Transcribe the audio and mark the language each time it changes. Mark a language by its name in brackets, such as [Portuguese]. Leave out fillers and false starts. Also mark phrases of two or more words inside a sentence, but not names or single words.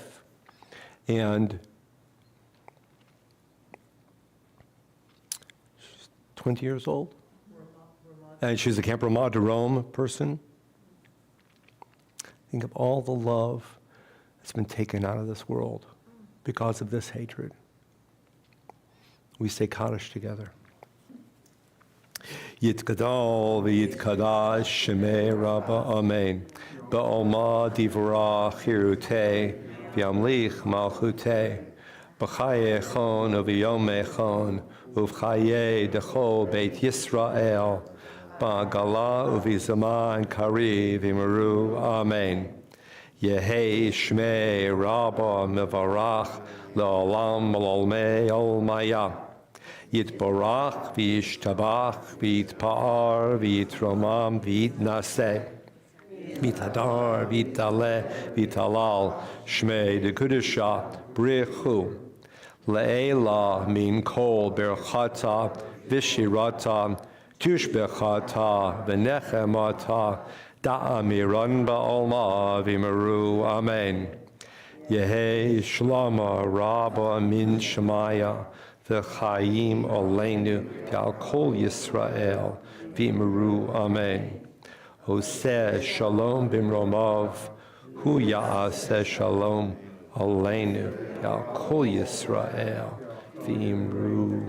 [English] And she's 20 years old. And she's a Camp Ramah de Rome person. Think of all the love that's been taken out of this world because of this hatred. We say Kaddish together. [Aramaic] יתגדל ויתקדש שמיה רבא אמן. בעלמא דיברא כרעותיה וימליך מלכותיה. בחיי כון וביומי כון ובחיי דכל בית ישראל. בעגלא ובזמן קריב ואמרו. Amen. יהא שמיה רבא מברך לעלם ולעלמי עלמיא. יתברך וישתבח ויתפאר ויתרומם ויתנשא. ויתהדר ויתעלה ויתהלל שמיה דקודשא בריך הוא. לעלא מן כל ברכתא ושירתא תשבחתא ונחמתא דאמירן בעלמא ואמרו. אמן. יהא שלמא רבא מן שמיא וחיים עלינו ועל כל ישראל ואמרו. Amen. [Hebrew] עושה שלום במרומיו הוא יעשה שלום עלינו ועל כל ישראל ואמרו.